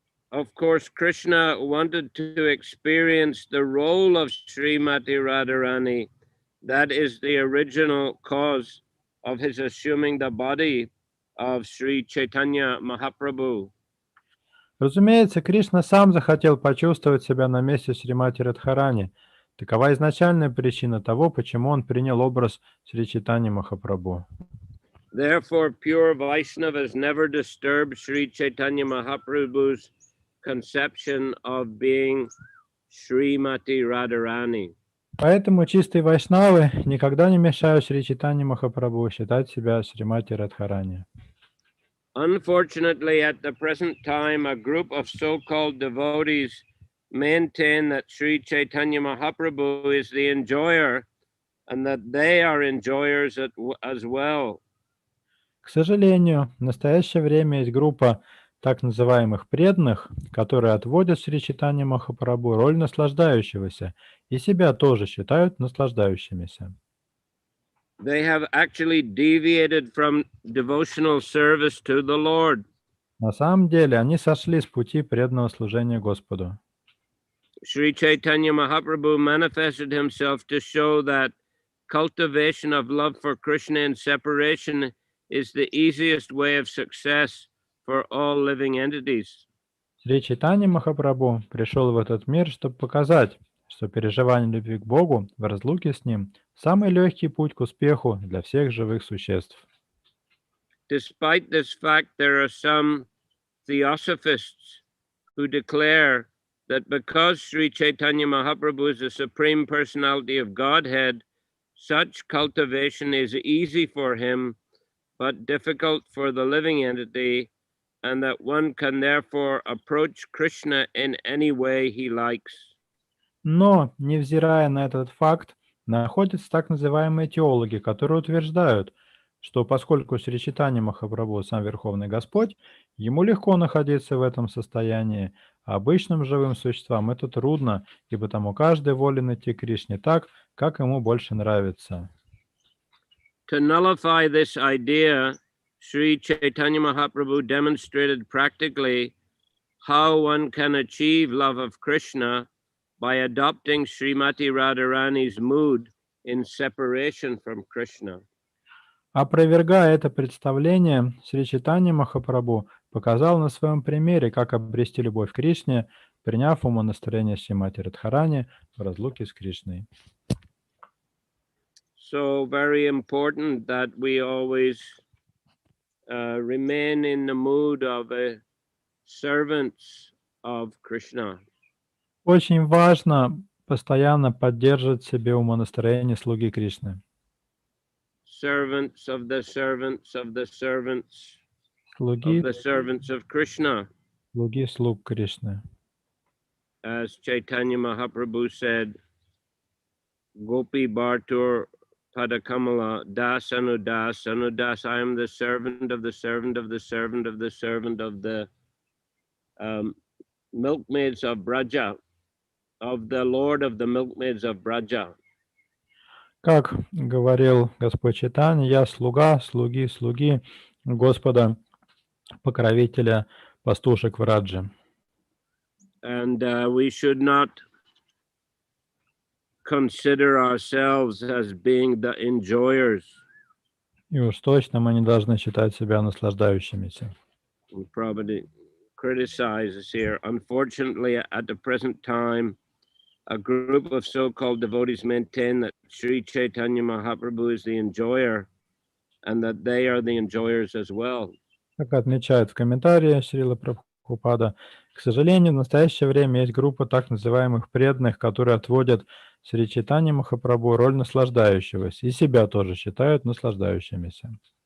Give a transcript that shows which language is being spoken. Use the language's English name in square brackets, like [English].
[English] Of course, Krishna wanted to experience the role of Srimati Radharani. That is the original cause of his assuming the body of Sri Chaitanya Mahaprabhu. [Russian] Разумеется, Кришна сам захотел почувствовать себя на месте Шримати Радхарани. Такова изначальная причина того, почему он принял образ Шри Чайтаньи Махапрабху. [English] Therefore, pure Vaishnavas never disturbed Sri Chaitanya Mahaprabhu's conception of being Srimati Radharani. [Russian] Поэтому чистые вайшнавы никогда не мешают Шри Чайтаньи Махапрабху считать себя Шримати Радхарани. [English] Unfortunately, at the present time, a group of so-called devotees maintain that Sri Chaitanya Mahaprabhu is the enjoyer and that they are enjoyers as well. [Russian] К сожалению, в настоящее время есть группа так называемых преданных, которые отводят Шри Чайтаньи Махапрабху роль наслаждающегося и себя тоже считают наслаждающимися. [English] They have actually deviated from devotional service to the Lord. [Russian] На самом деле они сошли с пути преданного служения Господу. [English] Sri Chaitanya Mahaprabhu manifested himself to show that cultivation of love for Krishna and separation is the easiest way of success for all living entities. [Russian] Шри Чайтанья Махапрабху пришел в этот мир, чтобы показать, что переживание любви к Богу в разлуке с Ним – самый легкий путь к успеху для всех живых существ. [English] Despite this fact, there are some theosophists who declare that because Sri Chaitanya Mahaprabhu is the Supreme Personality of Godhead, such cultivation is easy for him, but difficult for the living entity, and that one can therefore approach Krishna in any way he likes. [Russian] Но, невзирая на этот факт, находятся так называемые теологи, которые утверждают, что поскольку Шри Чайтанья Махапрабху сам Верховный Господь, ему легко находиться в этом состоянии, а обычным живым существам это трудно, и потому каждый волен идти к Кришне так, как ему больше нравится. [English] To nullify this idea, Sri Chaitanya Mahaprabhu demonstrated practically how one can achieve love of Krishna by adopting Srimati Radharani's mood in separation from Krishna. [Russian] Опровергая это представление, Шри Чайтанья Махапрабху показал на своем примере, как обрести любовь к Кришне, приняв умонастроение Шримати Радхарани в разлуке с Кришной. [English] So very important that we always remain in the mood of a servants of Krishna. [Russian] Очень важно постоянно поддерживать в себе умонастроение слуги Кришны. [English] Servants of the servants of the servants [Russian] Слуги, [English] of the servants of Krishna. [Russian] слуги слуг Кришны. [English] As Chaitanya Mahaprabhu said, [Bangla] Gopi Bhartur Padakamala Das Anudas Anudas, [English] I am the servant of the servant of the servant of the servant of the milkmaids of Braja, of the Lord of the milkmaids of Braja. [Russian] Как говорил Господь Чайтанья, я слуга, слуги Господа, покровителя пастушек в Радже. [English] And we should not consider ourselves as being the enjoyers. [Russian] И уж точно мы не должны считать себя наслаждающимися. [English] Prabhupada criticizes here. Unfortunately, at the present time, a group of so-called devotees maintain that Sri Chaitanya Mahaprabhu is the enjoyer and that they are the enjoyers as well. [Russian] Как отмечает в комментарии Шрила Прабхупада, к сожалению, в настоящее время есть группа так называемых преданных, которые отводят Шри Чайтанье Махапрабху роль наслаждающегося и себя тоже считают наслаждающимися.